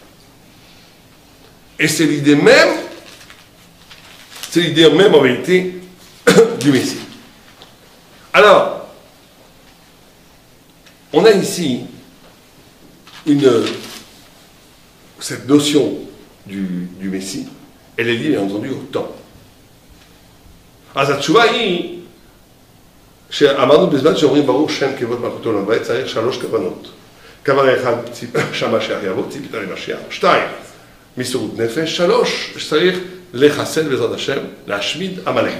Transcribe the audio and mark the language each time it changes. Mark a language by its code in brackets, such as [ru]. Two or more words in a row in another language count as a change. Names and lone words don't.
[fr] Et c'est l'idée même en vérité du Messie. Alors, on a ici cette notion du Messie. Elle est liée, bien entendu, au temps. [he] אז התשובה היא שאמרנו בזמן שאומרים ברוך שם כבוד מלכותו ולמלך צריך 3 כוונות. כוונה 1, שהמשיח יבוא, ציפית למשיח. 2, מסירות נפש. 3, שצריך לחסל בעזרת השם, להשמיד עמלק.